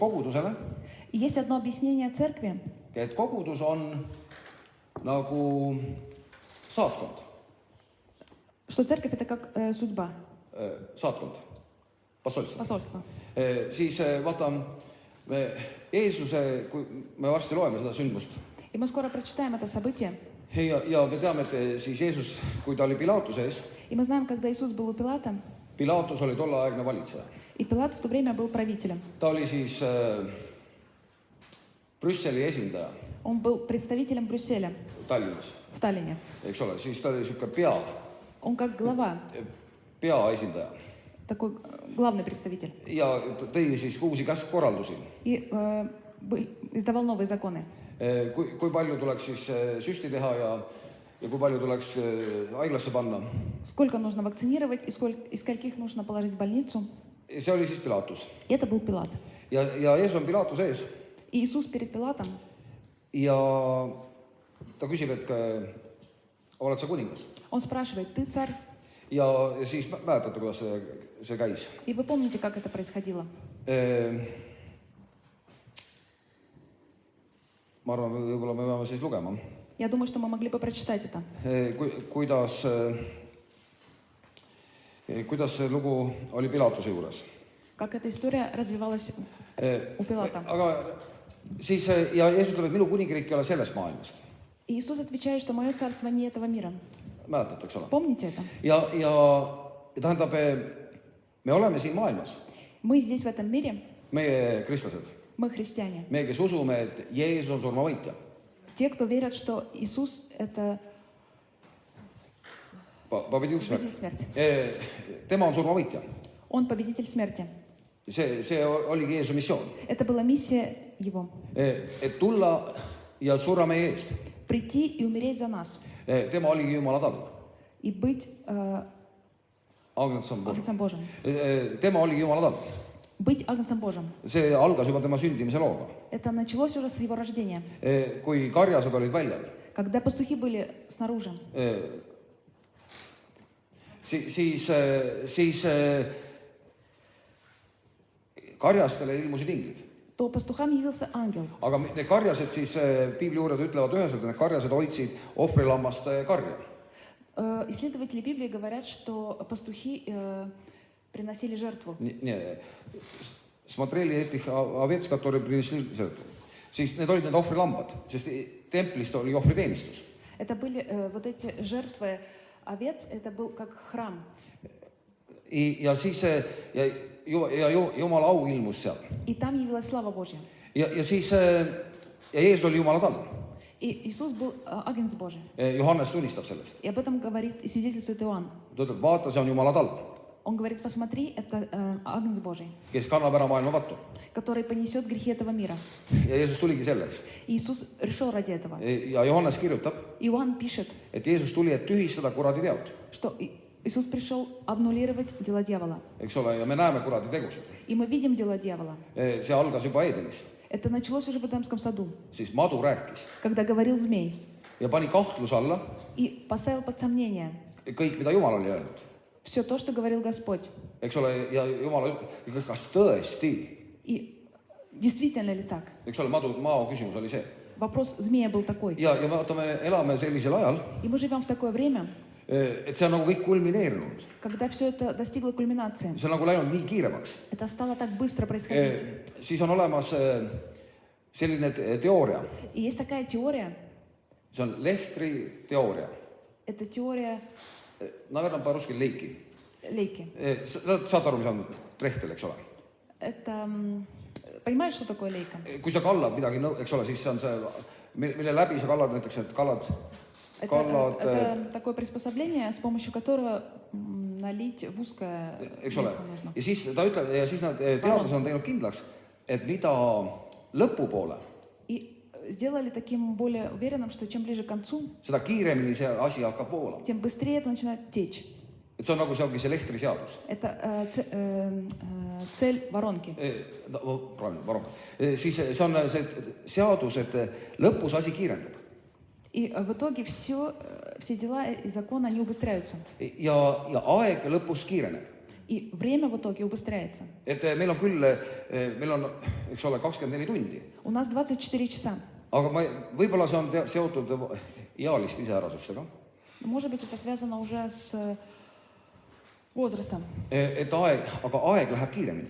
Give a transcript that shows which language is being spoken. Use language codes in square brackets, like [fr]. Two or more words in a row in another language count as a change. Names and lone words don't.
[et] kogudusele, [ru] И есть одно объяснение церкви, [et] et kogudus on nagu saatkond. [ru] что церковь это как судьба, [et] Saatkond, посольство. [ru] посольство. [et] Siis vaata, Jeesuse, kui me varsti loeme seda sündmust, [ru] И мы скоро прочитаем это событие. [et] ja me teame, et siis Jeesus, kui ta oli Pilaatuse ees, [ru] И мы знаем, когда Иисус был у Пилата, [et] Pilaatus oli tolleaegne valitseja. [ru] и Пилат в то время был правителем. [et] Ta oli siis Brüsseli esindaja [ru] Он был представителем Брюсселя [et] Tallinnas, [ru] в Таллине. [et] eks ole, siis ta oli siuke [ru] Он как глава, [et] peaesindaja [ru] такой главный представитель. [et] ja tõi siis uusi käskkorraldusi. [ru] И издавал новые законы. [et] Kui palju tuleks siis süsti teha ja kui palju tuleks haiglasse panna. [ru] Сколько нужно вакцинировать и скольких нужно положить в больницу. [et] See oli siis Pilaatus. [ru] И это был Пилат. [et] Ja Jeesus on Pilaatuse ees [ru] И Иисус перед Пилатом, [et] ja ta küsib, et oled sa kuningas. [ru] он спрашивает, ты царь? [et] Ja siis mäletate, kuidas see käis. [ru] И вы помните, как это происходило? [et] Ma arvan, võib-olla me peame siis lugema. [ru] Я думаю, что мы могли бы прочитать это. [et] Kuidas see lugu oli Pilaatuse juures. [ru] Как эта история развивалась у Пилата. [et] Aga siis ja Jeesus ütleb, et minu kuningriik ei ole sellest maailmast. [ru] И Иисус отвечает, что мое царство не этого мира. [et] Mäletate, eks ole? [ru] Помните это? [et] Ja tähendab, me oleme siin maailmas. [ru] Мы здесь, в этом мире, [et] Meie kristlased. [ru] мы христиане. [et] Meie, kes usume, et Jeesus on surmavõitja. [ru] Те, кто верят, что Иисус – это Победил победитель смерть. смерти. [et] Tema on surmavõitja. [ru] Он победитель смерти. [et] See oligi Jeesuse missioon. [ru] Это была миссия Его. [et] Et tulla ja surra meie eest. [ru] Прийти и умереть за нас. [et] Tema oligi Jumala tamm. [ru] И быть Агнцем Божьим. [et] Tema oligi Jumala tamm. [ru] Быть Агнцем Божьим. [et] See algas juba tema sündimise looga. [ru] Это началось уже с его rождения. [et] Kui karjased olid väljal, [ru] Когда пастухи были снаружи, [et] siis karjastele ilmusid inglid. [ru] то пастухам явился ангел. [et] Aga need karjased siis, piibliuurijad ütlevad üheselt, et need karjased hoidsid ohvrilammaste karja. [ru] Исследователи Библии говорят, что пастухи приносили жертву. Смотрели этих овец, которые принесли жертву. [et] Siis need olid need ohvrilambad, sest templist oli ohvriteenistus. [ru] Это были вот эти жертвы овец, это был как храм. [et] Ja siis ja Jumala au ilmus seal. [ru] И там явилась слава Божья. [et] Ja siis ja Jeesus oli Jumala tamm. [ru] И Иисус был агнец Божий. [et] Johannes tunnistab sellest. [ru] И об этом говорит и свидетельствует Иоанн. [et] Ta ütleb, vaata, see on Jumala tamm. [ru] Он говорит, посмотри, это агнец Божий, [et] Kes kannab ära maailma pattu. [ru] который понесет грехи этого мира. [et] Ja Jeesus tuligi selleks. [ru] И Иисус решил ради этого. [et] Ja Johannes kirjutab, [ru] Иоанн пишет, [et] et Jeesus tuli, et tühistada kuradi teod. [ru] что Иисус пришел аннулировать дела дьявола. [et] Eks ole, ja me näeme kuradi tegusid. [ru] И мы видим дела дьявола. [et] See algas juba Edenis. [ru] Это началось уже в Эдемском саду, [et] Siis madu rääkis [ru] когда говорил змей [et] ja pani kahtluse alla [ru] и поставил под сомнение [et] kõik, mida Jumal oli öelnud. [ru] все то, что говорил Господь. [et] Eks ole, ja Jumal ütleb, kas tõesti? [ru] И действительно ли так? [et] Eks ole, mao küsimus oli see. [ru] Вопрос змея был такой. [et] Ja vaata, me elame sellisel ajal, [ru] И мы живем в такое время, [et] et see on nagu kõik kulmineerunud. [ru] когда все это достигло кульминации. [et] See on nagu läinud nii kiiremaks. [ru] Это стало так быстро происходить. [et] Siis on olemas selline teooria. [ru] И есть такая теория. [et] See on Lehtri teooria. [ru] Это теория Naverdan по-русски лейки. Лейки. [et] Saad aru, mis on trehtel, eks ole? [ru] Это, понимаешь, что такое лейка? [et] Kui sa kallad midagi, eks ole, siis see on see, mille läbi sa kallad näiteks, et kallad. [ru] Это такое приспособление, с помощью которого налить в узкое место нужно. [et] Ja siis ta ütleb, ja siis nad teadlased on teinud kindlaks, et mida lõpupoole, [ru] И сделали таким более уверенным, что чем ближе к концу, [et] seda kiiremini see asi hakkab voolama. [ru] тем быстрее это начинает течь. [et] Et see on nagu see ongi see Lehtri seadus. [ru] Это цель воронки. Varonka. [et] Siis see on see seadus, et lõpus asi kiireneb. [ru] И в итоге все дела и законы, они убыстряются. [et] Ja aeg lõpus kiireneb. [ru] И время в итоге убыстряется. [et] et meil on küll, meil on, eks ole, 24 tundi. [ru] У нас 24 часа. [et] Aga võib-olla see on seotud ealiste iseärasustega. [ru] Может быть, это связано уже с возрастом. [et] Aga aeg läheb kiiremini.